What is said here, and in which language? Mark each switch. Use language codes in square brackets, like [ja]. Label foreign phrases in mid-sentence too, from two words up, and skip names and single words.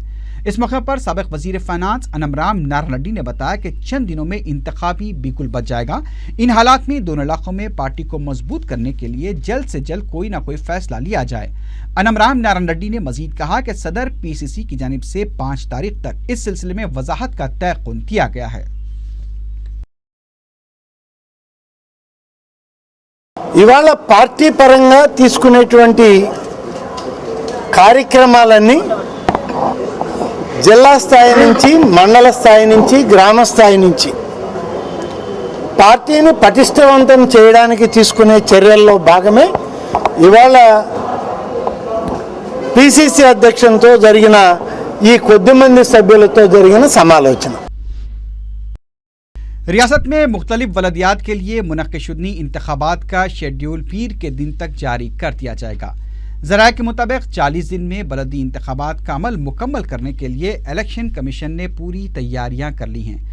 [ur] اس موقع پر سابق وزیر فائنانس انم رام نارائن ریڈی نے بتایا کہ چند دنوں میں انتخابی بالکل بچ جائے گا۔ ان حالات میں دونوں علاقوں میں پارٹی کو مضبوط کرنے کے لیے جلد سے جلد کوئی نہ کوئی فیصلہ لیا جائے۔ انم رام نارائن ریڈی نے مزید کہا کہ صدر پی سی سی کی جانب سے 5 تاریخ تک اس سلسلے میں وضاحت کا تیقن کیا گیا ہے۔ [te] ఇవాళ పార్టీ పరంగా తీసుకునేటువంటి కార్యక్రమాలన్నీ జిల్లా స్థాయి నుంచి, మండల స్థాయి నుంచి, గ్రామ స్థాయి నుంచి పార్టీని పటిష్టవంతం చేయడానికి తీసుకునే చర్యల్లో భాగమే ఇవాళ పిసిసి అధ్యక్షునితో జరిగిన ఈ కొద్దిమంది సభ్యులతో జరిగిన సమాలోచన। [ur] ریاست میں مختلف ولدیات کے لیے منعقد شدنی انتخابات کا شیڈیول پیر کے دن تک جاری کر دیا جائے گا۔ ذرائع کے مطابق 40 دن میں بلدی انتخابات کا عمل مکمل کرنے کے لیے الیکشن کمیشن نے پوری تیاریاں کر لی ہیں۔